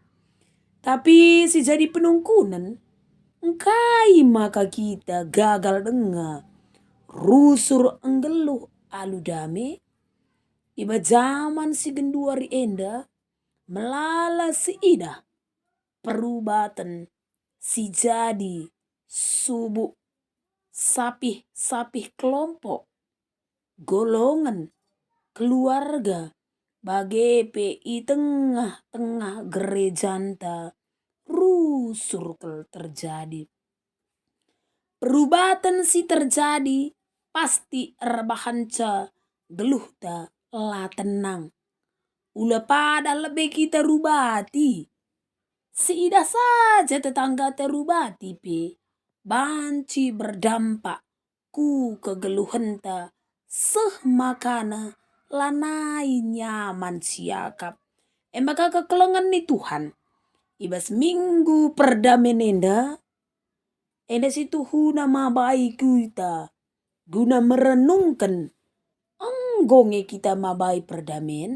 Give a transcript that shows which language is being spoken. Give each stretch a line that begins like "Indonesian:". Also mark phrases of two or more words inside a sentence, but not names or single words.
Batak Karo: Tapi si jadi penungkunan engkai maka kita gagal dengar rusur enggeluh alu dame iba zaman si genduari enda melala si ida perubatan si jadi subuh sapih kelompok golongan keluarga bagepe i tengah-tengah gerejanta rusur terjadi. Perubatan si terjadi pasti rebahanca geluh ta la tenang. Ula pada lebih kita rubati. Seida saja tetangga terubati pe. Banci berdampak ku kegeluhenta seh makana lanai nyaman siakap. Maka kekelengan ni Tuhan. Ibas minggu perdamen enda si Tuhuna mabai kita guna merenungkan enggonge kita mabai perdamen.